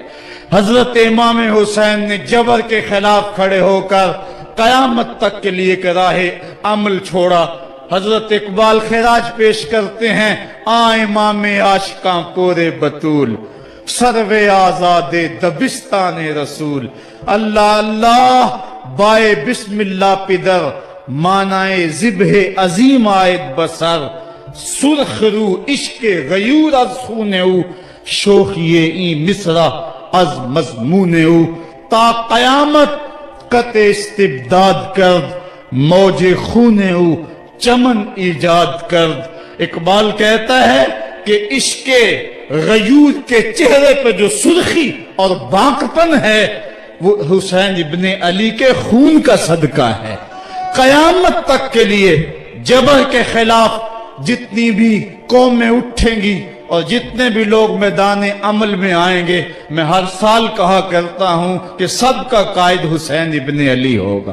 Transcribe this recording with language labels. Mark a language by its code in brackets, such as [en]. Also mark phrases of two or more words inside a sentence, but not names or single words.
[ur] حضرت امام حسین نے جبر کے خلاف کھڑے ہو کر قیامت تک کے لیے راہ عمل چھوڑا۔ حضرت اقبال خراج پیش کرتے ہیں، [fa] امام عاشقاں پورے بطول، سرو آزاد دبستان رسول، اللہ اللہ بائے بسم اللہ پدر، مانائے ذبح عظیم آئد بسر، سرخ رو عشق غیور از خون او، شوخی این مصرع از مضمون او، تا قیامت قطع استبداد کرد، موج خون او چمن ایجاد کرد۔ [ur] اقبال کہتا ہے کہ عشق غیور کے چہرے پہ جو سرخی اور بانکپن ہے وہ حسین ابن علی کے خون کا صدقہ ہے۔ قیامت تک کے لیے جبر کے خلاف جتنی بھی قومیں اٹھیں گی اور جتنے بھی لوگ میدان عمل میں آئیں گے، میں ہر سال کہا کرتا ہوں کہ سب کا قائد حسین ابن علی ہوگا۔